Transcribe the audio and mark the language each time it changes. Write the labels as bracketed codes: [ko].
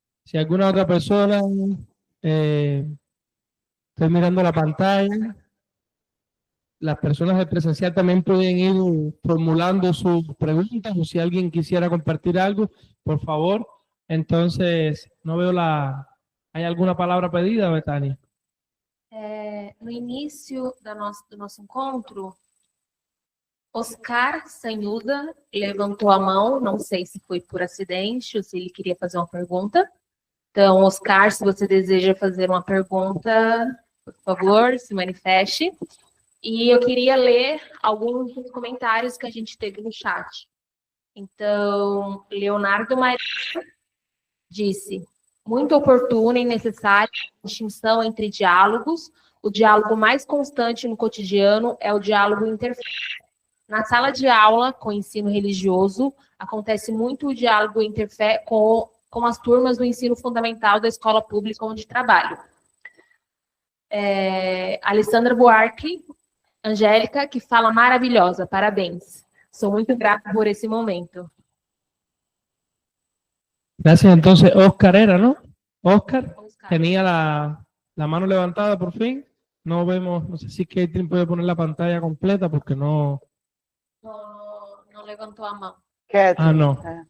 [es] Si alguna otra persona, estoy mirando la pantalla. Las personas de presencial también pueden ir formulando sus preguntas o si alguien quisiera compartir algo, por favor. Entonces, no veo ¿Hay alguna palabra pedida, Betânia? [pt] No início do nosso encontro, Oscar Sanhuda levantou a mão, não sei se foi por acidente ou se ele queria fazer uma pergunta. Então, Oscar, se você deseja fazer uma pergunta, por favor, se manifeste. E eu queria ler alguns dos comentários que a gente teve no chat. Então, Leonardo Maria disse: muito oportuna e necessária a distinção entre diálogos. O diálogo mais constante no cotidiano é o diálogo interfé. Na sala de aula, com ensino religioso, acontece muito o diálogo interfé com as turmas do ensino fundamental da escola pública onde trabalho. Alessandra Buarque, Angélica, que fala maravilhosa, parabéns. Sou muito grata por esse momento. [es] Gracias. Entonces, Oscar era, ¿no? Oscar tenía la mano levantada por fin. No vemos, no sé si Catherine puede poner la pantalla completa porque no... No levantó [pt] a mão. [es] Ah, no.